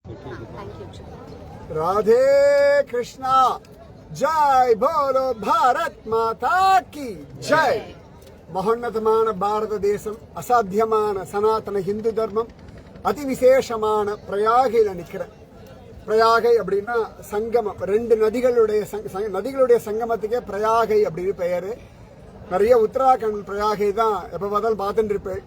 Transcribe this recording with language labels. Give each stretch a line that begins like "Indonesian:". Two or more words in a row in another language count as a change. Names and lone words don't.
Hindi: राधे कृष्णा जय बोलो भारत माता की जय
Tamil: மகோன்னதமான பாரத தேசம் அசாத்தியமான சனாதன ஹிந்து தர்மம் அதிவிசேஷமான பிரயாகையில் நிற்கிறேன். பிரயாகை அப்படின்னா சங்கமம், ரெண்டு நதிகளுடைய சங்கமத்துக்கே பிரயாகை அப்படின்னு பெயரு. நிறைய உத்தராகண்ட் பிரயாகை தான் எப்ப பார்த்தாலும் பார்த்துட்டு இருப்பேன்.